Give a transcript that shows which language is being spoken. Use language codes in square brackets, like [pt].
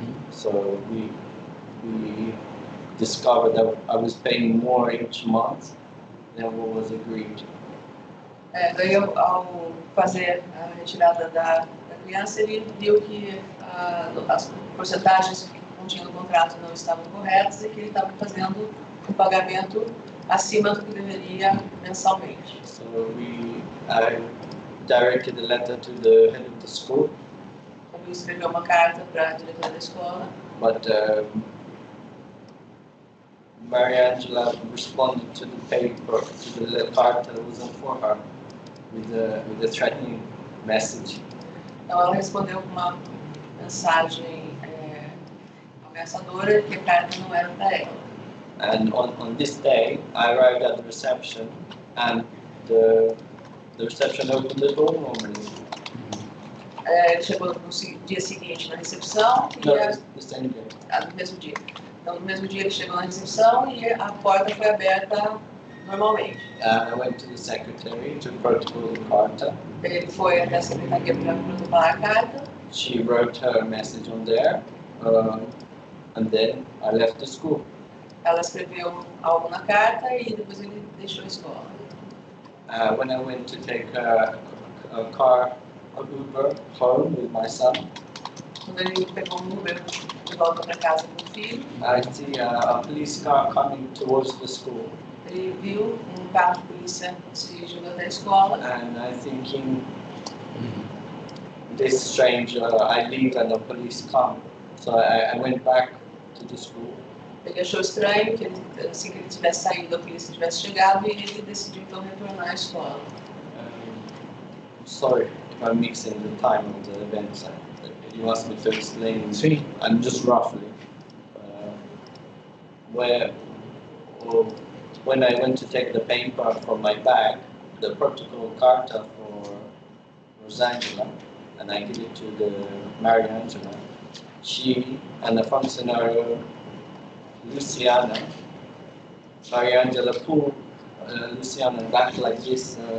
[en] So we discovered that I was paying more each month than what was agreed. [pt] Daí, ao fazer a retirada da criança, ele viu que as porcentagens que continham no contrato não estavam corretas e que ele estava fazendo um pagamento acima do que deveria mensalmente. [en] So I directed a letter to the head of the school. [pt] Ele escreveu uma carta para a diretora da escola. [en] But Maria Angela responded to the paper, to the card that wasn't for her, with a threatening message. [pt] Então ela respondeu com uma mensagem ameaçadora que a carta não era para ela. [en] And on this day, I arrived at the reception, and the reception opened the door normally. [pt] Ele chegou no dia seguinte na recepção e [en] No, the same day. [pt] No mesmo dia. Então, no mesmo dia ele chegou na recepção e a porta foi aberta normalmente. [en] I went to the secretary to protocol the carta. [pt] Ele foi até a secretaria para protocolar a carta. [en] She wrote her message on there, and then I left the school. [pt] Ela escreveu algo na carta e depois ele deixou a escola. [en] When I went to take a Uber home with my son, [pt] Quando ele pegou um Uber de volta para casa com o filho, [en] I see a police car coming towards the school, [pt] ele viu um carro de polícia se dirigindo até a escola. [en] and I'm thinking, this is strange. I leave and the police come, so I went back to the school. [pt] Ele achou estranho que assim que ele tivesse saído, a polícia tivesse chegado e ele decidiu então retornar à escola. [en] Sorry if I'm mixing the time of the events. You asked me to explain, [pt] Sim. [en] and just roughly, when I went to take the paper from my bag, the protocol carta for Rosangela, and I give it to the Maria Angela, she and the functionary Luciana, Maria Angela pulled Luciana back like this.